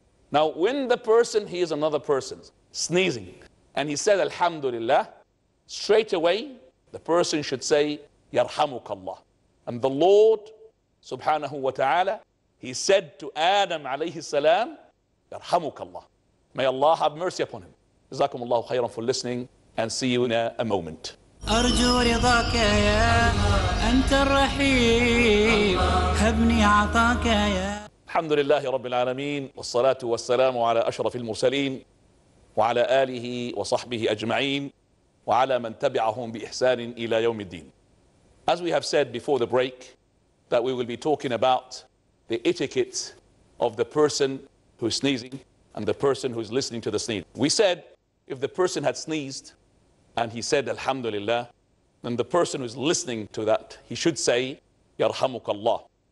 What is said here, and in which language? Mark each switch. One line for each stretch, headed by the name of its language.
English: Now when the person hears another person sneezing and he said Alhamdulillah, straight away the person should say Yarhamukallah. And the Lord subhanahu wa ta'ala, he said to Adam alayhi salam, Yarhamukallah. May Allah have mercy upon him. Jazakumullahu khairan for listening, and see you in a moment.
Arabic: أرجو رضاك يا أنت الرحيم هبني عطاك يا الحمد لله رب العالمين والصلاة والسلام على أشرف المرسلين وعلى آله وصحبه أجمعين وعلى من تبعهم بإحسان إلى يوم الدين.
English: As we have said before the break, that we will be talking about the etiquette of the person who's sneezing and the person who's listening to the sneeze. We said if the person had sneezed and he said Alhamdulillah, then the person who's listening to that, he should say Yarhamukallah.